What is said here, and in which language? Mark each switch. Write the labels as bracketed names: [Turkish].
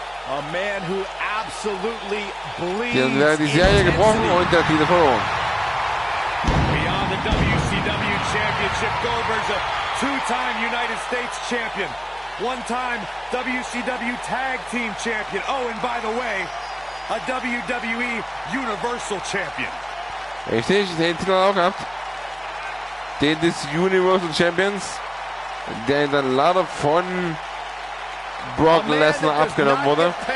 [English] A man who absolutely bleeds. [German] Dann wäre die Serie gebrochen und der Titel verloren. [English] Beyond the WCW championship, Goldberg's a two-time United States champion. One-time WCW Tag Team Champion. Oh, and by the way, a WWE Universal Champion. [German] Richtig, den Titel auch gehabt. Den des Universal Champions, der dann leider von Brock Lesnar abgenommen wurde.